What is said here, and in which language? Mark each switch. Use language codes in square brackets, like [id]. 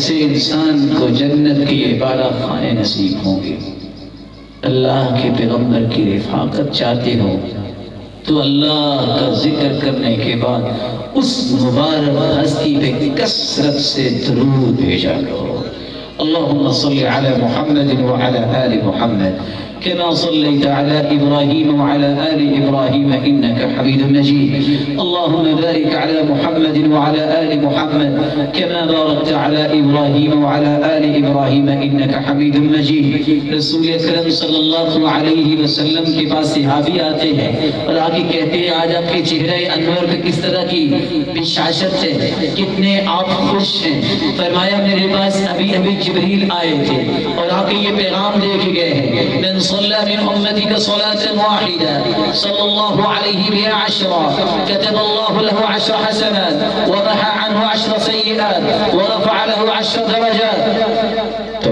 [ur] ایسے انسان کو جنت کی بالا خانے نصیب ہوں گے. اللہ کے پیغمبر کی رفاقت چاہتے ہو تو اللہ کا ذکر کرنے کے بعد اس مبارک ہستی پہ کثرت سے درود بھیجا کرو. [ar] اللہم صلی علی محمد وعلی آل محمد كما صليت على إبراهيم وعلى آل إبراهيم إنك حميد مجيد. اللهم بارك على محمد وعلى آل محمد كما باركت على إبراهيم وعلى آل إبراهيم إنك حميد مجيد. [ur] رسول اکرم صلی اللہ علیہ وسلم کے پاس صحابی آتے ہیں اور آگے کہتے ہیں آج آپ کے چہرہ انور پہ کس طرح کی بشاشت ہے، کتنے آپ خوش ہیں. فرمایا میرے پاس ابھی جبریل آئے تھے اور آ کے یہ پیغام دے کے گئے ہیں، [ar] من صلى من أمتك صلاة واحدة صلى الله عليه بها 10 كتب الله له 10 حسنات ومحى عنه 10 سيئات ورفع له 10 درجات.